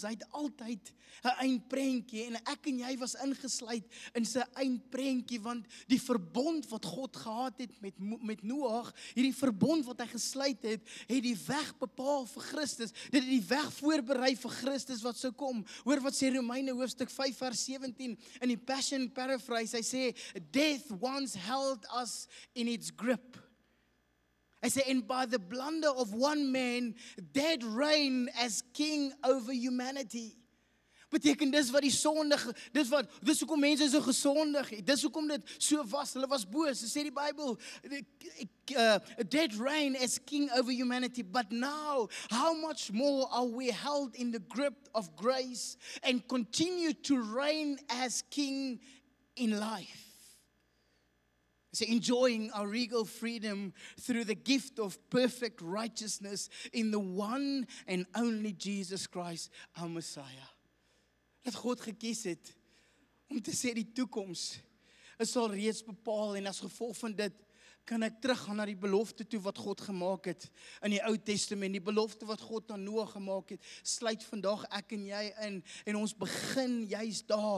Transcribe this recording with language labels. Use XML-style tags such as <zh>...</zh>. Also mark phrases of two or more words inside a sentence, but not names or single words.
<af>Hy het altyd 'n eindprentjie en ek en jy was ingesluit in sy eindprentjie, want die verbond wat God gehad het met Noag, hierdie verbond wat hy gesluit het die weg bepaal vir Christus. Dit het die weg voorberei vir Christus wat sou kom. Hoor wat sê Romeine hoofstuk 5 vers 17 in die Passion paraphrase. Hy sê,</af> <en>death once held us in its grip.</en> <af>Hy sê,</af> <en>and by the blunder of one man, dead reigned as king over humanity.</en> <af>Beteken dis wat die sondige, dis hoekom mense so gesondig het, dis hoekom dit so was, hulle was boos, sê die Bybel,</af> <en>dead reigned as king over humanity, but now, how much more are we held in the grip of grace and continue to reign as king in life? So enjoying our regal freedom through the gift of perfect righteousness in the one and only Jesus Christ, our Messiah.</en> <af>Dat God gekies het om te sê die toekoms is al reeds bepaal en as gevolg van dit kan ek teruggaan na die belofte toe wat God gemaak het in die Ou Testament. Die belofte wat God aan Noag gemaak het, sluit vandag ek en jy in en ons begin juist daar.</af>